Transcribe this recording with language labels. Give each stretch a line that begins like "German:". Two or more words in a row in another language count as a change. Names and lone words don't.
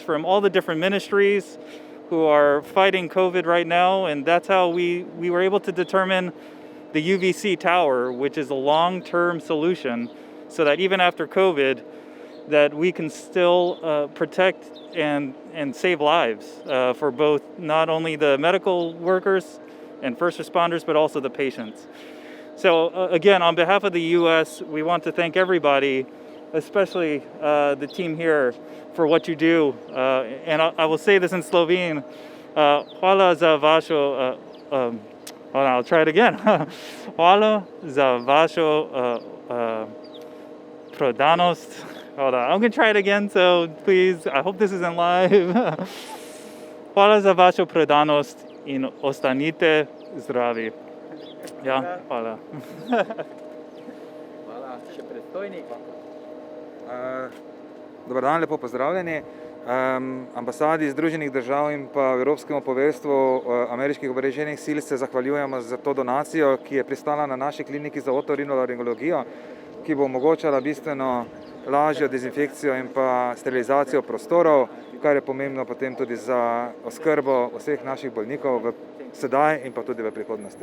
English: from all the different ministries who are fighting COVID right now, and that's how we were able to determine the UVC tower, which is a long-term solution, so that even after COVID, that we can still protect and save lives for both not only the medical workers and first responders, but also the patients. So again, on behalf of the U.S., we want to thank everybody, especially the team here, for what you do. And I will say this in Slovene.
Slovenian: Hvala za vašo...
English: Hold on, I'll try it again.
Slovenian: Hvala za vašo predanost.
English: Hold on, I'm going to try it again, so please, I hope this isn't live.
Slovenian: Hvala za vašo predanost in ostanite zdravi. Ja, hvala. Hvala, še predstojnik.
Croatian: Dobar dan,
Slovenian: lepo pozdravljeni. Ambasadi Združenih držav in pa Evropskemu poveljstvu ameriških oboroženih sil se zahvaljujemo za to donacijo, ki je pristala na naši kliniki za otorinolaringologijo, ki bo omogočala bistveno lažjo dezinfekcijo in pa sterilizacijo prostorov, kar je pomembno potem tudi za oskrbo vseh naših bolnikov sedaj in pa tudi v prihodnosti.